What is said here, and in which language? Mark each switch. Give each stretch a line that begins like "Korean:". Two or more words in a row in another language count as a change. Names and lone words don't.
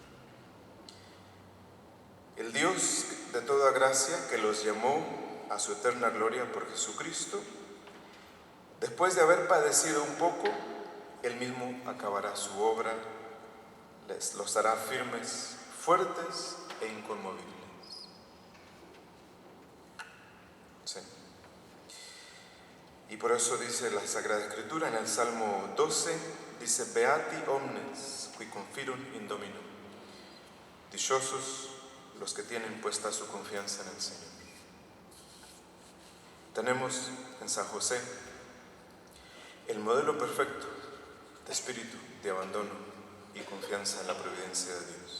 Spanish: El Dios de toda gracia, que los llamó a su eterna gloria por Jesucristo, después de haber padecido un poco, Él mismo acabará su obra, los hará firmes, fuertes e inconmovibles. Sí. Y por eso dice la Sagrada Escritura en el Salmo 12, dice,
Latin: Beati omnes qui confirunt in Domino.
Spanish: Dichosos los que tienen puesta su confianza en el Señor. Tenemos en San José el modelo perfecto de espíritu, de abandono y confianza en la providencia de Dios.